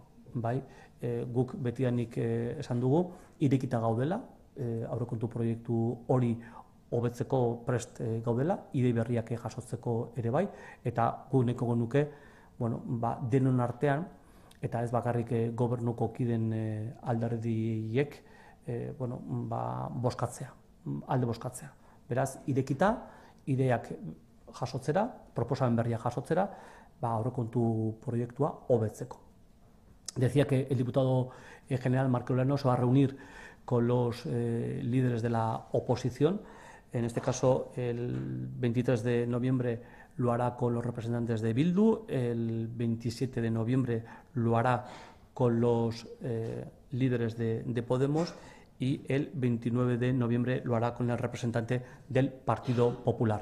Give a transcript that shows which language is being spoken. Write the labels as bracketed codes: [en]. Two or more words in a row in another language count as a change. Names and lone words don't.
[eu] Guk betidanik esan dugu, irekita gaudela, aurrekontu proiektu hori hobetzeko prest gaudela, idei berriak jasotzeko ere bai, eta gu nahiko genuke denon artean, eta ez bakarrik gobernuko kiden alderdiek boskatzea, alde boskatzea. Beraz, irekita, ideak jasotzera, proposamen berriak jasotzera, aurrekontu proiektua hobetzeko. [es] Decía que el diputado general Marco Olano se va a reunir con los líderes de la oposición. En este caso, el 23 de noviembre lo hará con los representantes de Bildu, el 27 de noviembre lo hará con los líderes de Podemos y el 29 de noviembre lo hará con el representante del Partido Popular.